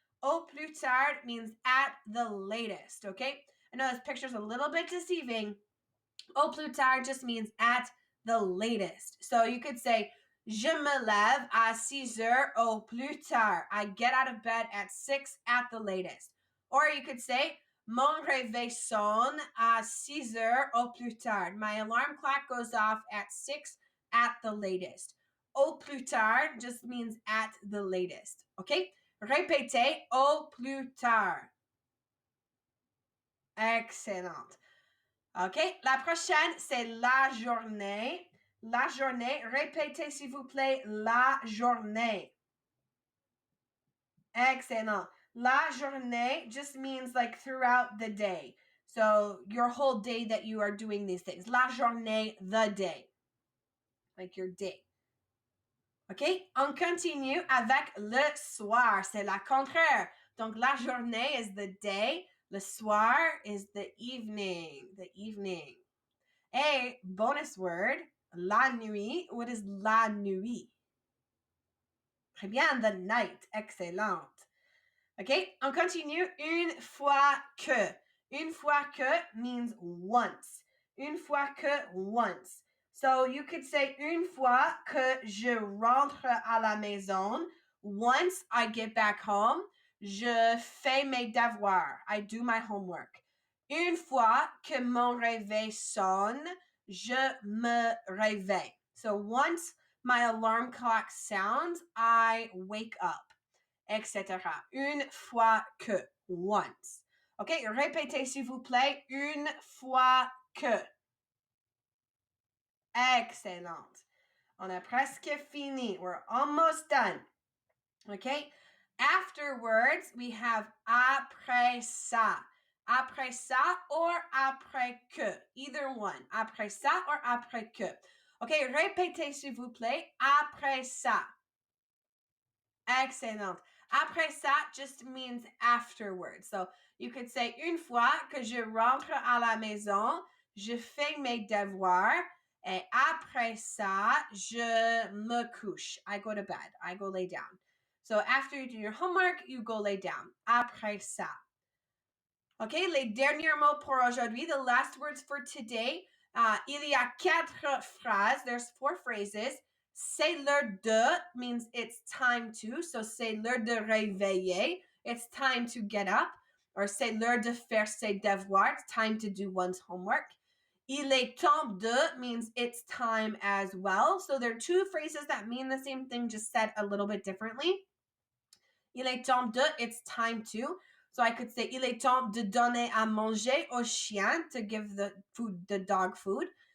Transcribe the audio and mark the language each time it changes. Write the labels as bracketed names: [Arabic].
[French] Au plus tard [English] means at the latest, okay? I know this picture's a little bit deceiving. [French] Au plus tard [English] just means at the latest. So you could say, [French] je me lève à 6 heures au plus tard. [English] I get out of bed at 6 at the latest. [French] Or you could say, mon réveil sonne à 6 heures au plus tard. [English] My alarm clock goes off at 6 at the latest. [French] Au plus tard [English] just means at the latest. [French] Okay? Répétez au plus tard. [English] Excellent. OK? [French] La prochaine, c'est la journée. La journée. Répétez, s'il vous plaît, la journée. Excellent. La journée [English] just means like throughout the day. So your whole day that you are doing these things. [French] La journée, [English] the day. Like your day. OK? [French] On continue avec le soir. C'est la contraire. Donc, la journée [English] is the day. [French] Le soir [English] is the evening. The evening. A bonus word, la nuit. What is [French] la nuit? Très bien, [English] the night. [French] Excellent. OK, on continue. Une fois que. Une fois que [English] means once. [French] Une fois que, [English] once. So you could say [French] une fois que je rentre à la maison. [English] Once I get back home, [French] je fais mes devoirs. [English] I do my homework. [French] Une fois que mon réveil sonne, je me réveille. [English] So once my alarm clock sounds, I wake up, etc. [French] Une fois que, [English] once. [French] OK, répétez s'il vous plaît. Une fois que. Excellent. On a presque fini. [English] We're almost done. Okay? Afterwards, we have [French] après ça. Après ça or après que. Either one. Après ça or après que. Okay, répétez s'il vous plaît. Après ça. Excellent. [English] Après ça just means afterwards. So you could say [French] une fois que je rentre à la maison, je fais mes devoirs. Et après ça, je me couche. [English] I go to bed. I go lay down. So after you do your homework, you go lay down. [French] Après ça. Okay, les derniers mots pour aujourd'hui. [English] The last words for today. [French] Il y a 4 phrases. [English] There's 4 phrases. [French] C'est l'heure de [English] means it's time to. So [French] c'est l'heure de réveiller. [English] It's time to get up. [French] Or c'est l'heure de faire ses devoirs. [English] It's time to do one's homework. [French] Il est temps de [English] means it's time as well. So there are 2 phrases that mean the same thing, just said a little bit differently. [French] Il est temps de, [English] it's time to. So I could say, [French] il est temps de donner à manger au chien, [English] to give the dog food.